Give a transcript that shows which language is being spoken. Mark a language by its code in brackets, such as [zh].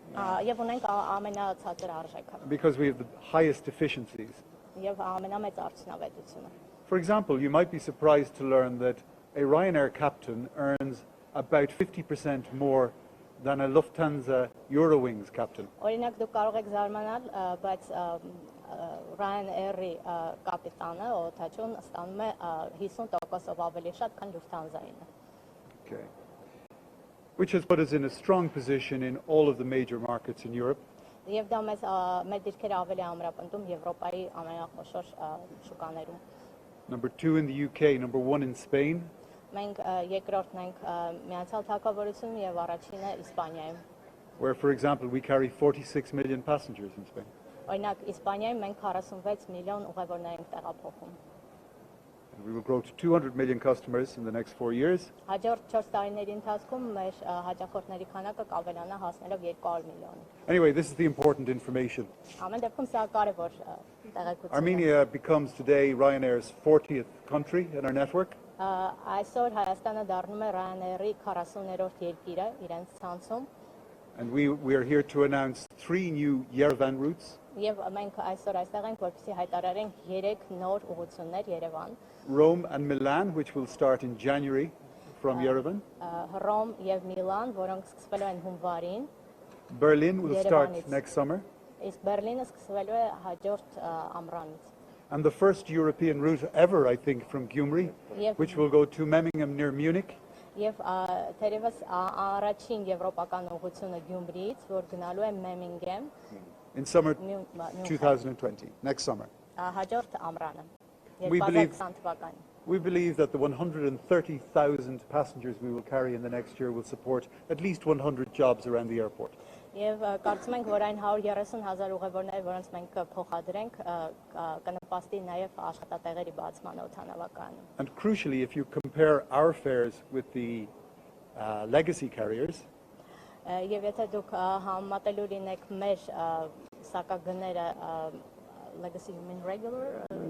[hy] Եվ ունենք ամենացածր արժեքը։ [en] Because we have the highest efficiencies. [hy] Եվ ամենամեծ արդյունավետությունը։ [en] For example, you might be surprised to learn that a Ryanair captain earns about 50% more than a Lufthansa Eurowings captain. [hy] Օրինակ դուք կարող եք զարմանալ, բայց Ryanair-ի կապիտանը օթաչուն ստանում է 50%-ով ավելի շատ, քան Lufthansa-ին։ [en] Okay. Which has put us in a strong position in all of the major markets in Europe. [hy] Եվ դա մեր դիրքերը ավելի ամրապնդում Եվրոպայի ամենախոշոր շուկաներում։ [en] Number 2 in the UK, number 1 in Spain. [hy] Մենք երկրորդն ենք Միացյալ Թագավորությունում եւ առաջինը Իսպանիայում։ [en] Where, for example, we carry 46 million passengers in Spain. [hy] Օրինակ Իսպանիայում մենք 46 միլիոն ուղևորներ ենք տեղափոխում։ [en] And we will grow to 200 million customers in the next 4 years. [hy] Հաջորդ 4 տարիների ընթացքում մեր հաճախորդների քանակը կավելանա հասնելով 200 միլիոնի։ [en] Anyway, this is the important information. [hy] Ամեն դեպքում սա կարևոր տեղեկություն է։ [en] Armenia becomes today Ryanair's 40th country in our network. [hy] Այսօր Հայաստանը դառնում է Ryanair-ի 40-րդ երկիրը իրենց ցանցում։ [en] And we are here to announce 3 new Yerevan routes. [hy] Եվ մենք այսօր այստեղ ենք, որպեսզի հայտարարենք 3 նոր ուղղություններ Երևան։ [en] Rome and Milan, which will start in January from Yerevan. [hy] Հռոմ եւ Միլան, որոնք սկսվելու են հունվարին։ [en] Berlin will start [hy] Yerevanից։ [en] next summer. [hy] Իսկ Բերլինը սկսվելու է հաջորդ ամռանից։ [en] And the first European route ever, I think, from Gyumri, Yep. which will go to Memmingen near Munich. [hy] Եվ թերևս առաջին եվրոպական ուղղությունը Գյումրիից, որ գնալու է Մեմինգեմ [en] In summer München. 2020, next summer. [hy] Հաջորդ ամռանը։ [en] We believe- [hy] 2020 թվականին։ [en] We believe that the 130,000 passengers we will carry in the next year will support at least 100 jobs around the airport. [hy] Եվ կարծում ենք, որ այն 130,000 ուղևորները, որոնց մենք կփոխադրենք, կնպաստի նաև աշխատատեղերի բացման օդանավակայանում։ [en] And crucially, if you compare our fares with the legacy carriers, [hy] Եվ եթե դուք համատելու լինեք մեր սակագները [en] legacy you mean regular